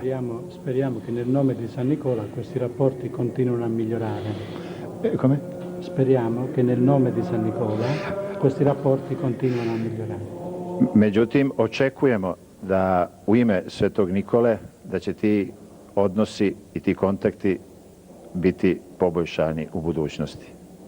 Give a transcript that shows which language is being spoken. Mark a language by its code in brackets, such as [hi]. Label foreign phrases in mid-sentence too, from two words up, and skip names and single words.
[it] Speriamo che nel nome di San Nicola questi rapporti continuino a migliorare. Come? Speriamo che nel nome di San Nicola questi rapporti continuino a migliorare. [sr] Međutim, očekujemo da u ime Svetog Nikole da će ti odnosi i ti kontakti biti poboljšani u budućnosti.